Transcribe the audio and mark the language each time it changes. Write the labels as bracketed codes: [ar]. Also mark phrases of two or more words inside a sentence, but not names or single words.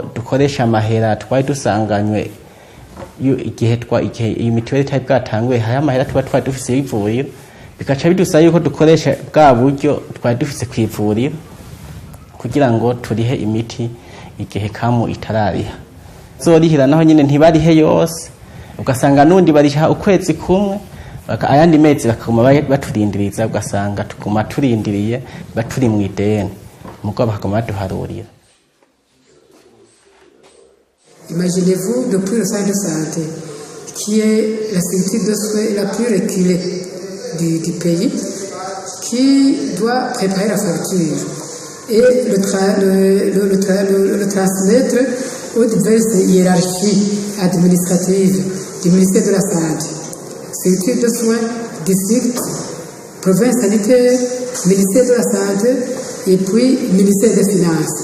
[rn] dukoresha amahera twari dusanganywe igihe iyi mituweli type bwatanguye haya amahera tuba dufise y'ivuriro bikaca bidusaba yuko dukoresha bwa buryo twari dufise ku ivuriro kugira ngo turihe imiti igihe kamu itarariha zorihira naho nyine ntibarihe yose ugasanga nundi bariha ukwezi kumwe ayandi mezi bakaguma baturindiriza ugasanga tukuma turindiriye baturi mu ideni mugo bakaguma baduharurira. [fr] Imaginez-vous depuis le centre de santé qui est la structure de soins la plus reculée du pays qui doit préparer la facture et le transmettre aux diverses hiérarchies administratives du ministère de la Santé, structure de soins, district, province sanitaire, ministère de la Santé et puis ministère des Finances.